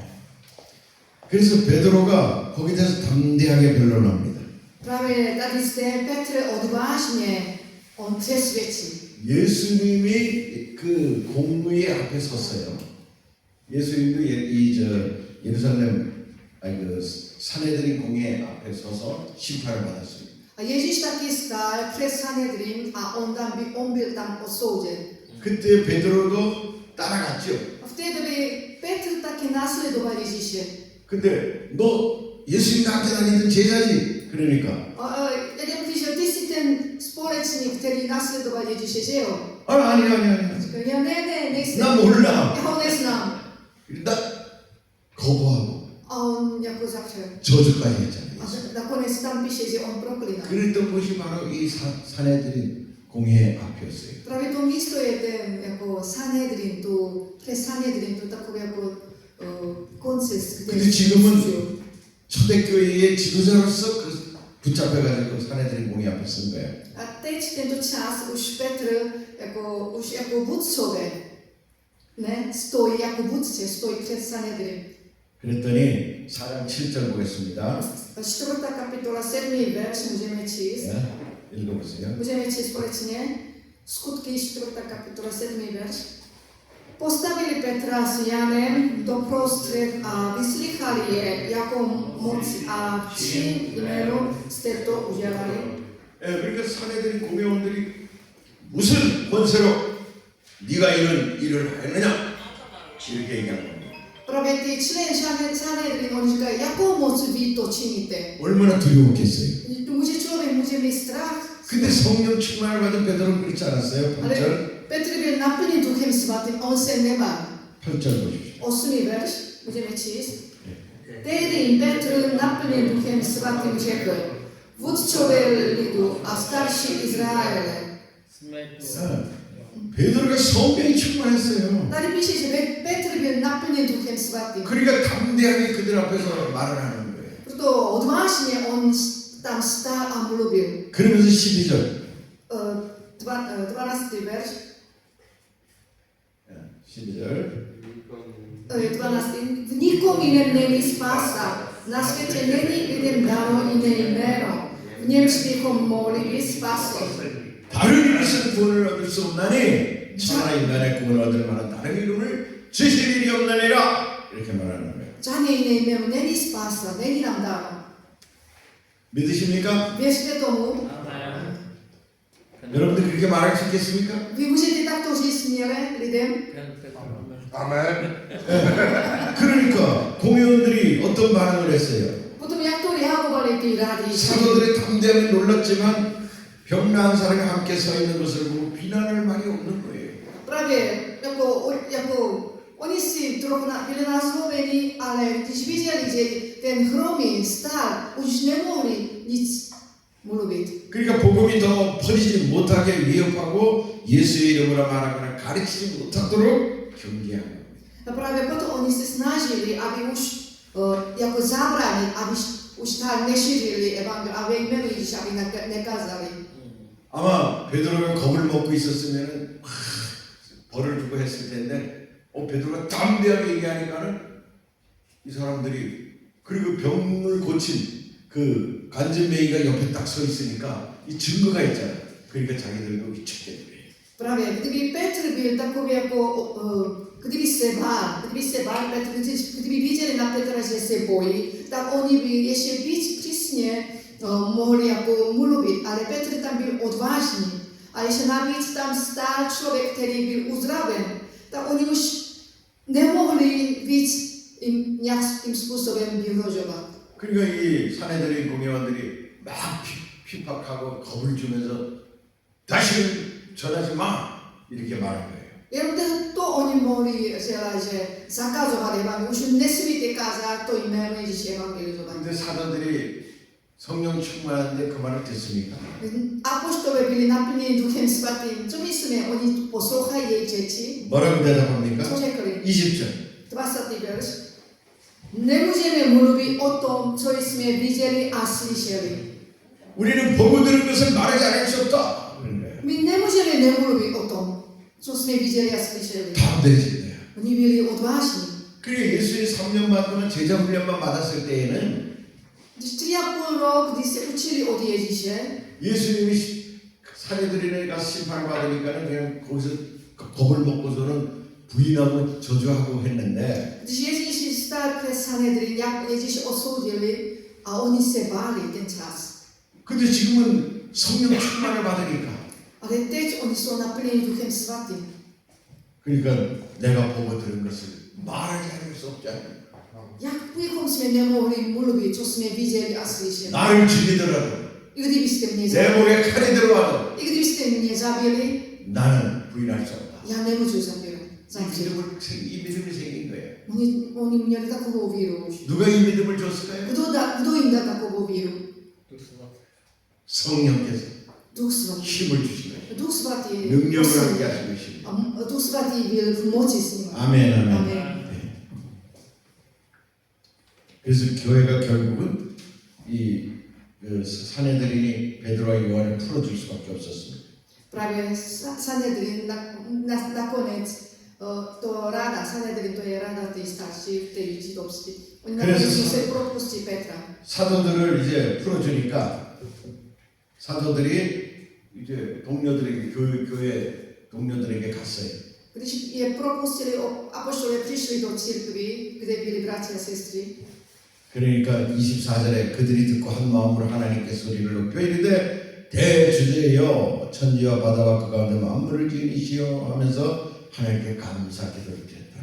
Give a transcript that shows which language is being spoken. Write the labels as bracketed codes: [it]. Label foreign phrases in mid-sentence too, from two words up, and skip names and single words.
[ko] 그래서 베드로가 거기에 대해서 담대하게 변론합니다. [cs] Právě tady zde Petr odvážně on přesvědčí. [ko] 예수님이 그 공무의 앞에 섰어요. 예수님도 예루살렘 그 산헤드린 공회 앞에 서서 심판을 받았습니다. [cs] A Ježíš taky stál před Sanhedrin a on byl tam osouděn. [ko] 그때 베드로도 따라갔죠. [cs] A v té době Petr taky následoval Ježíše. [ko] 근데 너 예수님과 함께 다니던 제자지. 그러니까. [cs] Já když ty jsi ten společník, který následoval Ježíše, že jo? [ko] 아니. [cs] Říkal, já ne, nejsem. [ko] 나 몰라. [cs] Já ho neznám. [ko] 나 거부하고 [cs] A on jako zapřel. [ko] 저주까지 했잖아요. [cs] A nakonec tam píše, že on proklínal. [ko] 그랬던 곳이 바로 이 산헤드린 공회 앞이었어요. [cs] Právě to místo je ten jako Sanhedrin, přes Sanhedrin, to takové jako konces, kde [ko] 근데 지금은 초대교회의 지도자로서 붙잡혀가지고 산헤드린 공회 앞에 선 거예요. [cs] A teď tento čas už Petr už jako vůdcové, ne, stojí jako vůdce, stojí před Sanhedrin. [ko] 그랬더니 4장 7절 보겠습니다. [cs] 4. kapitola 7. verš můžeme číst. [ko] 네, 읽어보세요. [cs] Můžeme číst společně. Skutky 4. kapitola 7. verš. Postavili Petra s Janem doprostřed a vyslychali je, jakou moc a čím jménu jste to udělali. [ko] 그러니까 산헤드린 공회원들이 무슨 권세로 네가 이런 일을 하느냐 이렇게 얘기하는 겁니다. [cs] Právě ty člen Sanhedrin, oni říkají, jakou moc vy to činíte. [ko] 얼마나 두려웠겠어요. [cs] Člověk může mít strach. [ko] 근데 성령 충만을 받은 베드로는 그렇지 않았어요. 8절. [cs] Ale Petr byl naplněn Duchem Svatým, on se nebál. [ko] 8절 보십시오. [cs] 8. verš, můžeme číst. Tehdy jim Petr naplněn Duchem Svatým řekl, vůdcové lidu a starší Izraele. [ko] 베드로가 성령이 충만했어요. [cs] Tady píše, že Petr byl naplněn Duchem Svatým. [ko] 그러니까 담대하게 그들 앞에서 말을 하는 거예요. [cs] Proto odvážně on tam stál a mluvil. [ko] 그러면서 12절. [cs] 12. verš. [ko] 12절. [cs] 12. V nikom jiném není spása. Na světě není lidem dáno jiné jméno. V němž bychom mohli být spaseni. [ko] 다른 이름에서 구원을 얻을 수 없나니 천하 인간의 구원을 얻을 만한 다른 이름을 주실 일이 없나니라 이렇게 말하는 거예요. [cs] Žádné jiné jméno není spása, není nám dáno. [ko] 믿으십니까? [cs] Věřte tomu? [ko] 여러분들 그렇게 말할 수 있겠습니까? [cs] Vy můžete takto říct směle lidem? [ko] 아멘. 그러니까 공회원들이 어떤 반응을 했어요? [cs] Potom jak to reagovali ty rádi? [ko] 사도들의 담대함에 놀랐지만 병나은 사람이 함께 서 있는 것을 보고 비난할 말이 없는 거예요. [cs] Právě jako oni si trochu byli nazloveni, ale když viděli, že ten chromý stál, už nemohli nic mluvit. [ko] 그러니까 복음이 더 퍼지지 못하게 위협하고 예수의 이름으로 말하거나 가르치지 못하도록 경계하는 거예요. [cs] A právě proto oni se snažili, aby už jako zabránit, aby už tak nešířili evangelium, aby jméno Ježíš, aby nekázali. [ko] 아마 베드로가 겁을 먹고 있었으면은 벌을 주고 했을 텐데 베드로가 담대하게 얘기하니까는 이 사람들이 그리고 병을 고친 그 간증맹이가 옆에 딱 서 있으니까 이 증거가 있잖아. 그러니까 자기들도 미쳤겠네. [cs] Právě, kdyby Petr byl takový jako, kdyby se bál Petr, kdyby viděli na Petra, že se bojí, tak oni by ještě víc přísně mohli jako mluvit, ale Petr tam byl odvážný. A ještě navíc tam stál člověk, který byl uzdraven, tak oni už nemohli víc jim nějakým způsobem vyhrožovat. [ko] 그러니까 이 사내들의 공회원들이 막 핍박하고 겁을 주면서 다시는 전하지 마 이렇게 말한 거예요. [cs] Jenom to oni mohli dělat, že zakazovat evangelium, už nesmíte kázat to jméno Ježíše evangelizovat. [ko] 근데 사도들이 성령 충만한데 그 말을 듣습니까? [cs] Apoštolové byli naplněni Duchem Svatým. Co myslíme? Oni poslouchají jejich řeči. [ko] 뭐라고 대답합니까? [cs] Co řekli? [ko] 20절. [cs] 20. verš. Nemůžeme mluvit o tom, co jsme viděli a slyšeli. [ko] 우리는 보고 들은 것을 말하지 않을 수 없다. [cs] My nemůžeme nemluvit o tom, co jsme viděli a slyšeli. [ko] 담대해진대요. [cs] Oni byli odvážní. [ko] 그래 예수의 3년 반 동안 제자 훈련만 받았을 때에는 [cs] Když 3,5 rok, když se učili od Ježíše, [ko] 예수님이 사내들이네 가서 심판을 받으니까는 그냥 거기서 겁을 먹고서는 부인하고 저주하고 했는데 [cs] když Ježíš stál před Sanhedrin, jak Ježíš osoudili a oni se báli ten čas. [ko] 근데 지금은 성령 충만을 받으니까 [cs] Ale teď oni jsou naplněni Duchem Svatým. [ko] 그러니까 내가 보고 들은 것을 말하지 않을 수 없잖아요. [cs] Jak bychom jsme nemohli mluvit, co jsme viděli a slyšeli? [ko] 나를 죽이더라도 [cs] I kdybyste mě [ko] 내 [cs] zabili, [ko] 목에 칼이 들어와도 [cs] i kdybyste mě zabili, [ko] 나는 부인할 수 없다. [cs] já nemůžu zabít. [ko] 이 믿음이 생긴 거예요. [cs] Oni měli takovou víru už. [ko] 누가 이 믿음을 줬을까요? [cs] Kdo jim dal takovou víru? [ko] 성령께서 [cs] Duch Svatý. [ko] 힘을 주신 거예요. [cs] Duch Svatý. [ko] 능력을 얻게 하신 것입니다. [cs] A Duch Svatý byl v moci s nimi. [ko] 아멘, 아멘. [cs] Amen. [ko] 그래서 교회가 결국은 이 사내들이 베드로와 요한을 풀어줄 수밖에 없었습니다. [cs] Právě Sanhedrin nakonec to ráda, Sanhedrin to je ráda té starší, v té židovské. Oni nakonec museli propustit Petra. [ko] 사도들을 이제 풀어주니까 사도들이 이제 동료들에게 교회 동료들에게 갔어요. [cs] Když je propustili, apoštolé přišli do církví, kde byli bratři a sestry. [ko] 그러니까 24절에 그들이 듣고 한 마음으로 하나님께 소리를 높여 이르되 대주제여 천지와 바다와 그 가운데 만물을 지은 이시여 하면서 하나님께 감사 기도를 드렸다.